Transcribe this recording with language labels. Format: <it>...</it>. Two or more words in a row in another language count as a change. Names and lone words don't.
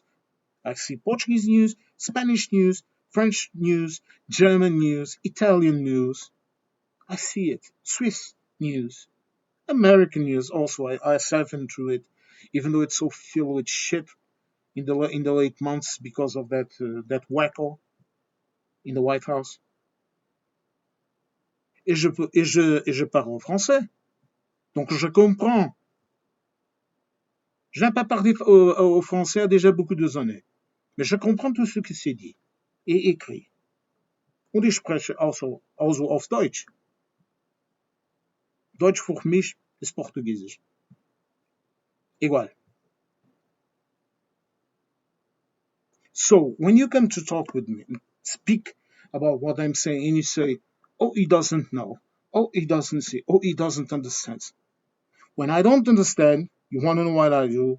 <en>I see Portuguese news, Spanish news, French news, German news, Italian news. I see it. Swiss news, American news also. I siphon through it, even though it's so filled with shit in the late months because of that wacko in the White House.</en> <fr>Et je parle français, donc je comprends. Je n'ai pas parlé au français déjà beaucoup de années, mais je comprends tout ce qui s'est dit et écrit.</fr> <de>Und ich spreche also auf Deutsch. Deutsch für mich ist Portugiesisch. Egal.</de> <en>So, when you come to talk with me, speak about what I'm saying, and you say, oh, he doesn't know. Oh, he doesn't see. Oh, he doesn't understand. When I don't understand, you want to know what I do?</en>